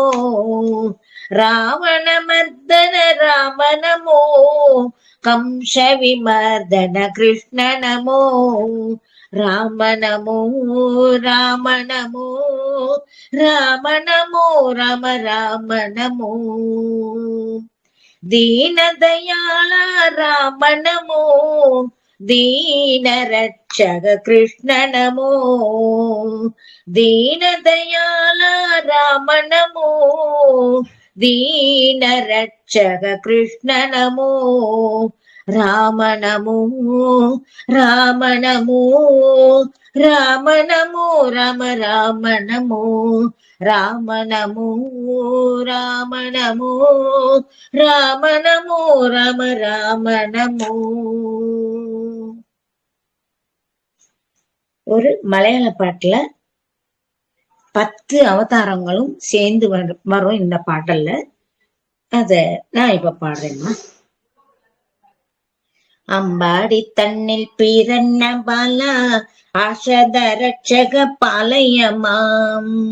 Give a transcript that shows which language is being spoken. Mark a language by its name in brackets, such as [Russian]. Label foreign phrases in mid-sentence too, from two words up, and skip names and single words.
[Sanskrit] ராவண மர்தன ராமநமோ கம்ச விமர்தன கிருஷ்ண நமோ. ராமநமோ ராமநமோ ராமநமோ ராம ராமநமோ. தீனதயாள ராமநமோ दीन रक्षक कृष्ण नमो दीन दयाल राम नमो दीन रक्षक कृष्ण नमो राम नमो राम नमो రామ నమో రామ రామ నమో రామ నమో రామ నమో రామ నమో రామ రామ నమో. [Tamil] ஒரு மலையாள பாட்டுல 10 அவதாரங்களும் சேர்ந்து வரும் இந்த பாடல்ல. அத நான் இப்ப பாடுறேம்மா. [Malayalam] അമ്പാടി തന്നിൽ പിറന്ന ബാലാ ആഷത രക്ഷക പാലയമാം.